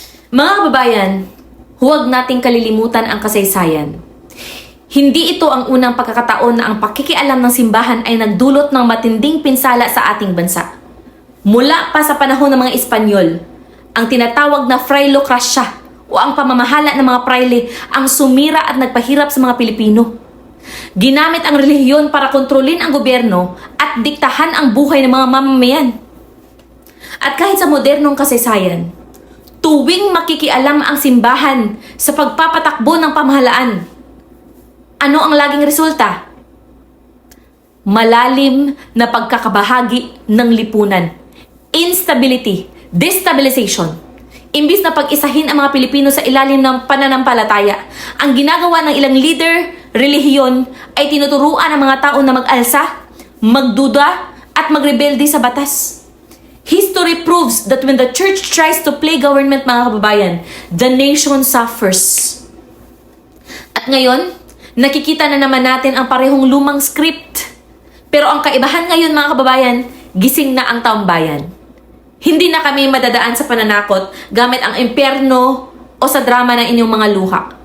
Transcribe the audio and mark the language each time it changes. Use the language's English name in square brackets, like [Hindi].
[Filipino] Mga kababayan, huwag nating kalilimutan ang kasaysayan. Hindi ito ang unang pagkakataon na ang pakikialam ng simbahan ay nagdulot ng matinding pinsala sa ating bansa. Mula pa sa panahon ng mga Espanyol, ang tinatawag na frailocracia o ang pamamahala ng mga praile ang sumira at nagpahirap sa mga Pilipino. Ginamit ang relihiyon para kontrolin ang gobyerno at diktahan ang buhay ng mga mamamayan. At kahit sa modernong kasaysayan, tuwing makikialam ang simbahan sa pagpapatakbo ng pamahalaan, ano ang laging resulta? Malalim na pagkakabahagi ng lipunan. [English] Instability, destabilization. [Filipino] Imbis na pag-isahin ang mga Pilipino sa ilalim ng pananampalataya, ang ginagawa ng ilang leader, relihiyon, ay tinuturuan ang mga tao na mag-alsa, magduda, at magrebelde sa batas. [English] History proves that when the church tries to play government, [Filipino] mga kababayan, [English] the nation suffers. [Filipino] At ngayon, nakikita na naman natin ang parehong lumang script. Pero ang kaibahan ngayon, mga kababayan, gising na ang taong bayan. Hindi na kami madadaan sa pananakot gamit ang impyerno o sa drama ng inyong mga luha.